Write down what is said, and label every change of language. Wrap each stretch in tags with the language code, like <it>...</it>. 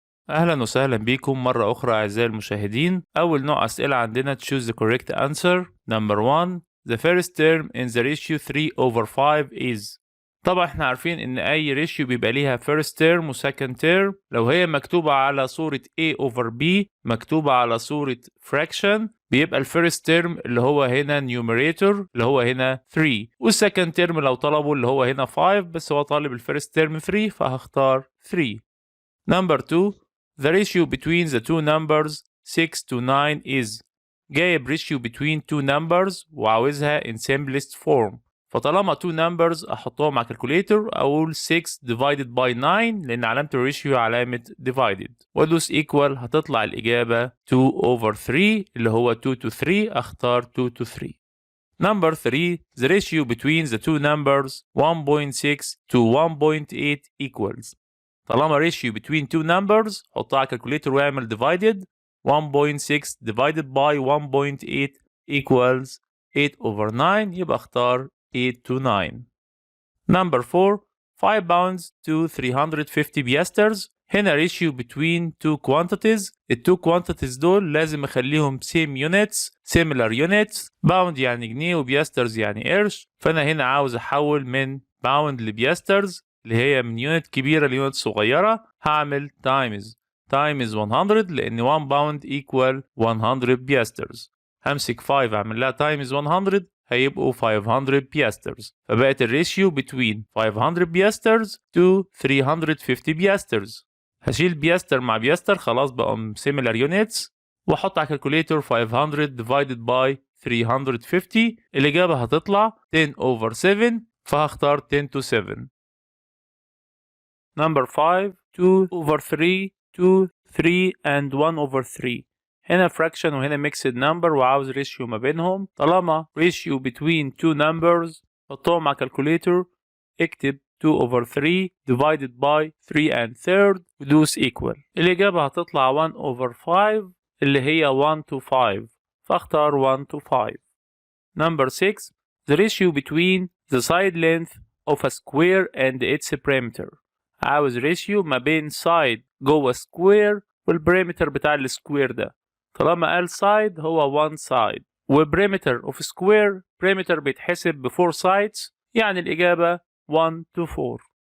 <ar>أهلا وسهلا بكم مرة أخرى أعزائي المشاهدين. أول نوع أسئلة عندنا</ar> <en>choose the correct answer. Number 1. The first term in the ratio 3/5 is.</en> <ar>طبعا احنا عارفين إن أي ريشيو بيبقى ليها</ar> <en>first term و second term.</en> <ar>لو هي مكتوبة على صورة A/B، مكتوبة على صورة fraction، بيبقى الفيرست تيرم اللي هو هنا numerator اللي هو هنا 3، والسكند تيرم لو طلبوا اللي هو هنا 5، بس هو طالب الفيرست تيرم 3 فهختار 3.</ar> <en>Number 2. The ratio between the two numbers 6 to 9 is.</en> <ar>جايب</ar> <en>ratio between two numbers</en> <ar>وعاوزها</ar> <en>in simplest form.</en> <ar>فطالما two numbers أحطهم على calculator، أقول</ar> <en>6 divided by 9</en> <ar>لأن علامة الريشيو علامة divided، وأدوس equal هتطلع الإجابة 2/3 اللي هو 2 to 3. أختار 2 to 3.</ar> <en>Number 3. The ratio between the two numbers 1.6 to 1.8 equals.</en> <ar>طالما</ar> <en>ratio between two numbers</en> <ar>حطها على</ar> <en>calculator</en> <ar>واعمل</ar> <en>divided. 1.6 divided by 1.8 equals 8/9،</en> <ar>يبقى اختار</ar> <en>8 to 9. Number 4. 5 pounds to 350 piasters.</en> <ar>هنا</ar> <en>ratio between two quantities.</en> <ar>التو</ar> <en>quantities</en> <ar>دول لازم اخليهم</ar> <en>same units similar units.</en> <ar>pound يعني جنيه وبياسترز يعني قرش، فانا هنا عاوز احول من pound لبياسترز اللي هي من يونت كبيرة ليونت صغيرة. هعمل</ar> <en>times 100</en> <ar>لأن 1 باوند equal 100 بياسترز. همسك 5 أعمل لها</ar> <en>times 100</en> <ar>هيبقوا 500 بياسترز، فبقت الريشيو between 500 بياسترز to 350 بياسترز. هشيل بياستر مع بياستر، خلاص بقوا</ar> <en>similar units،</en> <ar>وأحط على calculator 500 divided by 350. الإجابة هتطلع 10/7، فهختار 10 to 7.</ar> <en>Number 5. 2/3 2 3 and 1/3.</en> <ar>هنا fraction وهنا mixed number وعاوز ratio ما بينهم. طالما ratio between two numbers حطهم على calculator، اكتب</ar> <en>2/3 divided by 3 and third</en> <ar>ودوس equal. الإجابة هتطلع 1/5 اللي هي 1 to 5، فاختار 1 to 5.</ar> <en>Number 6. The ratio between the side length of a square and its perimeter.</en> <ar>عاوز ريشيو ما بين سايد جوه سكوير والبريمتر بتاع السكوير ده. طالما قال سايد هو 1 سايد، وبريمتر اوف سكوير بريمتر بيتحسب بفور سايدز، يعني الإجابة 1 to 4.</ar>